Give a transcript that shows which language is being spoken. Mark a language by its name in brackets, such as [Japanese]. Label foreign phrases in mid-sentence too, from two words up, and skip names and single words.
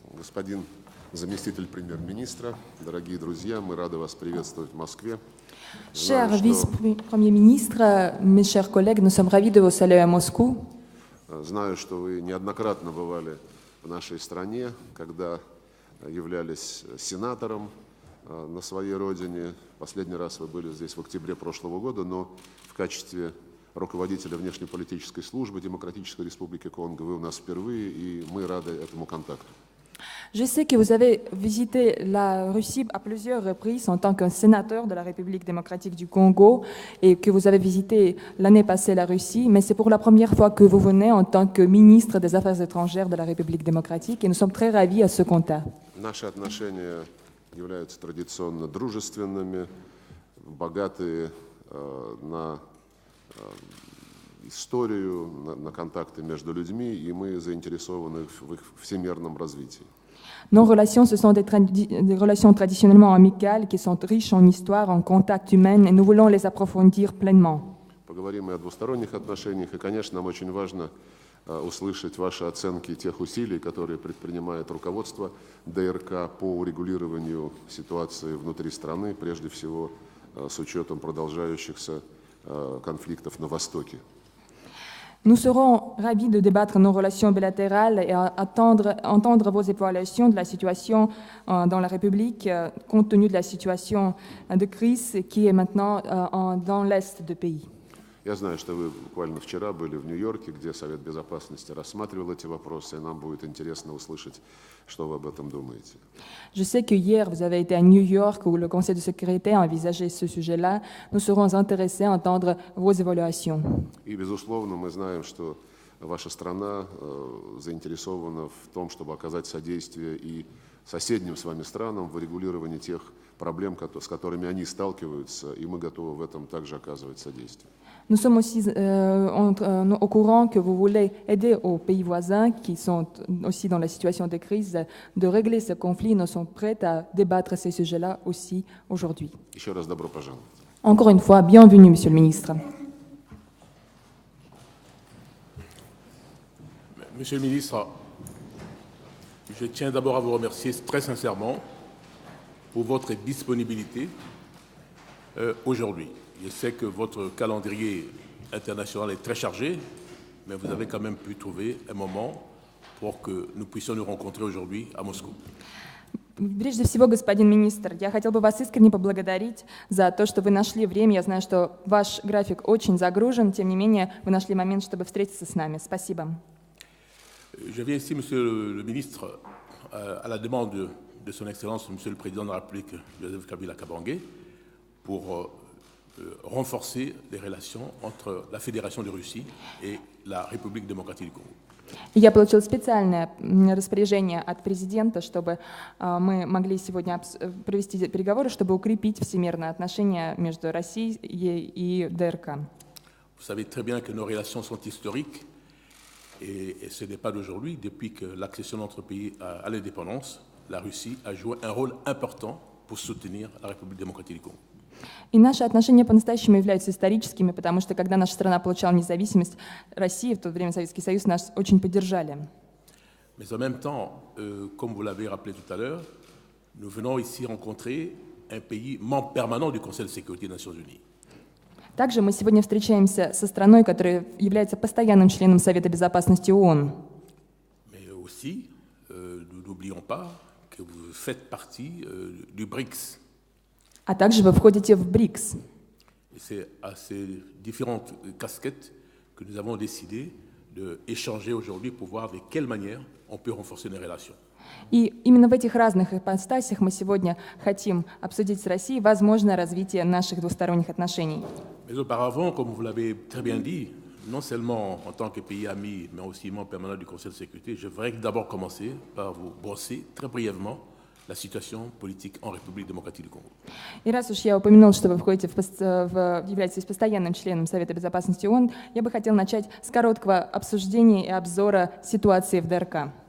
[Russian] Господин заместитель премьер-министра, дорогие друзья, мы рады вас приветствовать в Москве. [French] Cher vice-premier ministre, mes chers collègues, nous sommes ravis de vous saluer à Moscou. [Russian] Знаю, что вы неоднократно бывали в нашей стране, когда являлись сенатором на своей родине. Последний раз вы были здесь в октябре прошлого года, но в качестве руководителя внешнеполитической службы Демократической Республики Конго вы у нас впервые, и мы рады этому контакту. [French] Je sais que vous avez visité la Russie à plusieurs reprises en tant que sénateur de la République démocratique du Congo et que vous avez visité l'année passée la Russie, mais c'est pour la première fois que vous venez en tant que ministre des Affaires étrangères de la République démocratique et nous sommes très ravis à ce contact. [Russian] Наши отношения являются традиционно дружественными, богатые на историю, на контакты между людьми, и мы заинтересованы в их всемирном развитии. [French] Nos relations, ce sont des relations traditionnellement amicales qui sont riches en histoire, en contacts humains, et nous voulons les approfondir pleinement. [Russian] Поговорим и о двусторонних отношениях, и, конечно, нам очень важно услышать ваши оценки тех усилий, которые предпринимает руководство ДРК по урегулированию ситуации внутри страны, прежде всего с учетом продолжающихся конфликтов на Востоке. [French] Nous serons ravis de débattre nos relations bilatérales et entendre vos évaluations de la situation dans la République, compte tenu de la situation de crise qui est maintenant dans l'Est du pays. [Russian] Я знаю, что вы буквально вчера были в Нью-Йорке, где Совет Безопасности рассматривал эти вопросы, и нам будет интересно услышать, что вы об этом думаете. [French] Je sais que hier, vous avez été à New York où le Conseil de sécurité a envisagé ce sujet-là. Nous serons intéressés à entendre vos évaluations. [Russian] И, безусловно, мы знаем, что ваша страна заинтересована в том, чтобы оказать содействие и соседним с вами странам в урегулировании тех проблем, с которыми они сталкиваются, и мы готовы в этом также оказывать содействие. [French] Nous sommes aussi au courant que vous voulez aider aux pays voisins qui sont aussi dans la situation de crise de régler ce conflit. Nous sommes prêts à débattre ces sujets-là aussi aujourd'hui. [Russian] Еще раз добро пожаловать. [French] Encore une fois, bienvenue, Monsieur le Ministre. Monsieur le Ministre, je tiens d'abord à vous remercier très sincèrement pour votre disponibilité aujourd'hui. Je sais que votre calendrier international est très chargé, mais vous avez quand même pu trouver un moment pour que nous puissions nous rencontrer aujourd'hui à Moscou. [Russian] Прежде всего, господин министр, я хотел бы вас искренне поблагодарить за то, что вы нашли время. Я знаю, что ваш график очень загружен, тем не менее, вы нашли момент, чтобы встретиться с нами. Спасибо. [French] Je viens ici, Monsieur le ministre, à la demande de Son Excellence, Monsieur le Président de la République, Joseph Kabila Kabange, pour renforcer les relations entre la Fédération de Russie et la République démocratique du Congo. [Russian] Я получил специальное распоряжение от президента, чтобы мы могли сегодня провести переговоры, чтобы укрепить всемирные отношения между Россией и ДРК. [French] Vous savez très bien que nos relations sont historiques et ce n'est pas d'aujourd'hui. Depuis que l'accession de notre pays à l'indépendance, la Russie a joué un rôle important pour soutenir la République démocratique du Congo. [Russian] И наши отношения по-настоящему являются историческими, потому что когда наша страна получала независимость, Россия, в то время Советский Союз, нас очень поддержали. [French] Mais en même temps, comme vous l'avez rappelé tout à l'heure, nous venons ici rencontrer un pays membre permanent du Conseil de sécurité des Nations Unies. [Russian] Также мы сегодня встречаемся со страной, которая является постоянным членом Совета Безопасности ООН. [French] Mais aussi, nous n'oublions pas que vous faites partie du BRICS. [Russian] А также вы входите в БРИКС. [French] Et c'est à ces différentes casquettes que nous avons décidé d'échanger aujourd'hui pour voir de quelle manière on peut renforcer nos relations. [Russian] И именно в этих разных ипостасях мы сегодня хотим обсудить с Россией возможное развитие наших двусторонних отношений. [French] Mais auparavant, comme vous l'avez très bien dit, non seulement en tant que pays ami, mais aussi membre permanent du Conseil de sécurité, je voudrais d'abord commencer par vous brosser très brièvement la situation politique en République démocratique du Congo. [Russian] И раз уж я упомянул, что вы входите являетесь постоянным членом Совета Безопасности ООН, я бы хотел начать с короткого обсуждения и обзора ситуации в ДРК.